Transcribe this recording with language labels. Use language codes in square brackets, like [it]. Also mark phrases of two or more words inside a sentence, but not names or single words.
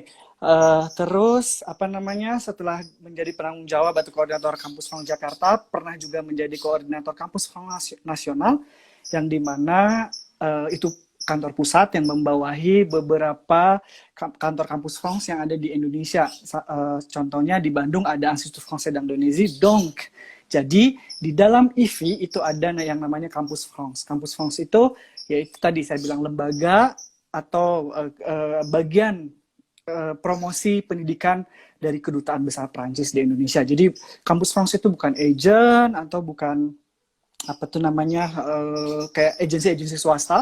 [id] Terus setelah menjadi penanggung jawab atau koordinator Kampus France Jakarta, pernah juga menjadi koordinator Kampus France Nasional, yang dimana itu kantor pusat yang membawahi beberapa kantor Kampus France yang ada di Indonesia. Contohnya di Bandung ada Institut Français d'Indonésie. Donc, jadi di dalam IFI itu ada yang namanya Kampus France. Kampus France itu yaitu tadi saya bilang lembaga atau bagian promosi pendidikan dari kedutaan besar Prancis di Indonesia. Jadi Kampus France itu bukan agent atau bukan kayak agensi swasta.